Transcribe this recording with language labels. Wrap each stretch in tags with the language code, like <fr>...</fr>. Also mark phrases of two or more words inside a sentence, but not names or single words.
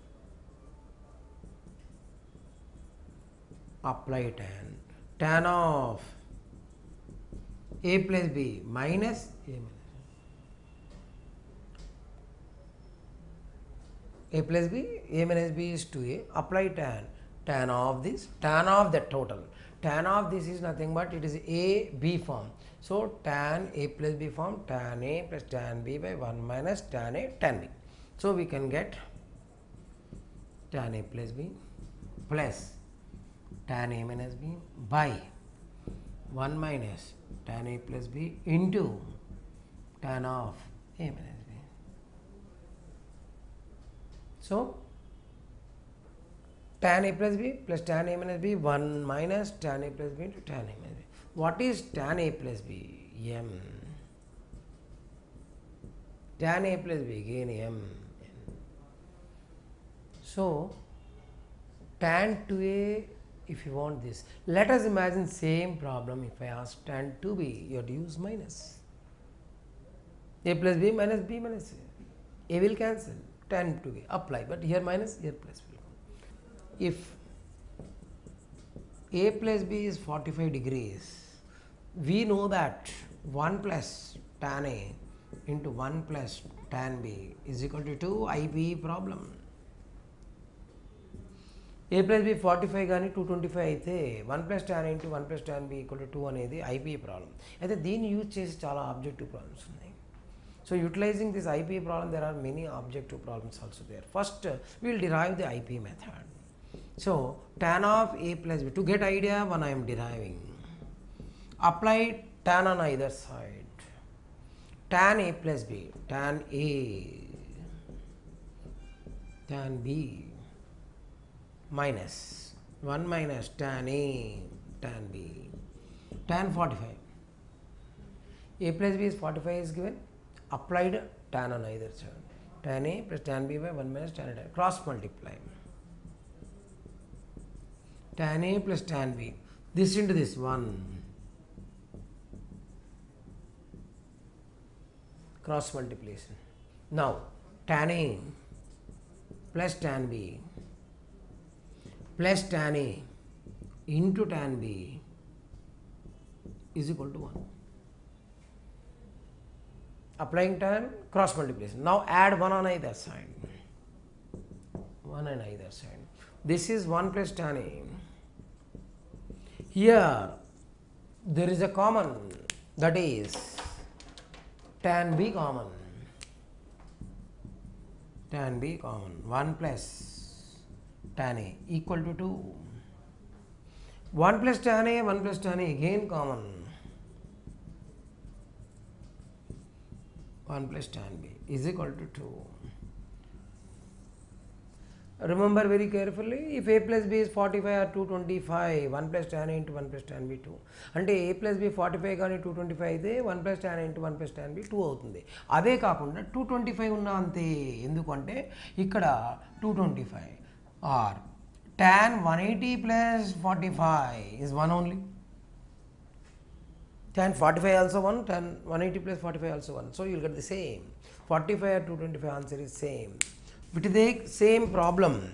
<en>Tan of a plus b minus a minus a plus b, a minus b is 2a. Apply tan of this, tan of the total. Tan of this is nothing but it is a b form. So, tan a plus b form, tan a plus tan b by 1 minus tan a tan b. So, we can get tan a plus b plus tan a minus b by 1 minus tan a plus b into tan of a minus b. So, tan a plus b plus tan a minus b 1 minus tan a plus b into tan a minus b. What is tan a plus b? M. Tan a plus b again m. So, tan 2a, if you want this, let us imagine same problem. If I ask tan 2b, you have to use minus. A plus b minus b minus a. A will cancel, tan 2a, apply, but here minus, here plus will come. If a plus b is 45 degrees, we know that 1 plus tan a into 1 plus tan b is equal to 2 IPE problem. A plus b 45</en> <te>కానీ 225 అయితే</te> <en>1 plus tan a into 1 plus tan b equal to 2</en> <te>అనేది IPE ప్రాబ్లం. అయితే దీన్ని యూజ్ చేసి చాలా</te> <en>objective problems</en> <te>ఉన్నాయి.</te> <en>So, utilizing this IPE problem, there are many objective problems also there. First, we will derive the IPE method. So, tan of a plus b, to get idea when I am deriving, apply tan on either side. Tan a plus b, tan a, tan b minus 1 minus tan a, tan b, tan 45. A plus b is 45 is given, applied tan on either side. Tan a plus tan b by 1 minus tan a, cross multiply. Tan a plus tan b, this into this 1, cross multiplication. Now, tan a plus tan B plus tan A into tan B is equal to 1. Applying tan, cross multiplication. Now add 1 on either side. 1 on either side. This is 1 plus tan A. Here there is a common, that is tan B common. Tan B common. 1 plus tan A equal to 2. 1 plus tan A, 1 plus tan A again common. 1 plus tan B is equal to 2. Remember very carefully, if A plus B is 45 or 225, 1 plus tan A into 1 plus tan B 2.</en> <te>అంటే</te> <en>A plus B 45</en> <te>కానీ 225 అయితే</te> <en>1 plus tan A into 1 plus tan B 2</en> <te>అవుతుంది. అదే కాకుండా 225 ఉన్నా అంతే. ఎందుకంటే ఇక్కడ</te> <en>225 or tan 180 plus 45 is 1 only. Tan 45 also 1, tan 180 plus 45 also 1. So you will get the same. 45 or 225 answer is same. But the same problem.</en>